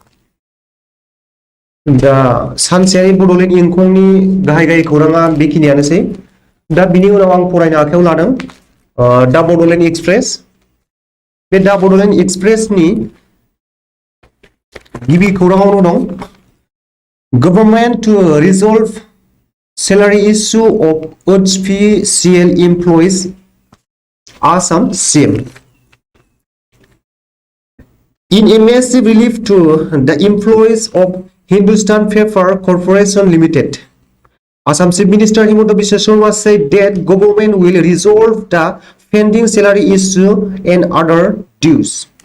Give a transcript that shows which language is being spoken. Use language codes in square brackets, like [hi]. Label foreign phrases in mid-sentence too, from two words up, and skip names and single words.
[brx] दा सानसेयारि बड'लेण्ड इंखंनि गाहाय खौराङा बेखिनियानोसै। दा बिनि उनाव आं फरायनो आखायाव लादों दा बड'लेण्ड एक्सप्रेस। बे दा बड'लेण्ड एक्सप्रेसनि गिबि खौराङावनो दं [en] government to resolve salary issue of HPCL employees Assam CM. In a massive relief to the employees of Hindustan Paper Corporation Limited, Assam Chief Minister Himanta Biswa Sarma said that government will resolve the pending salary issue and other dues.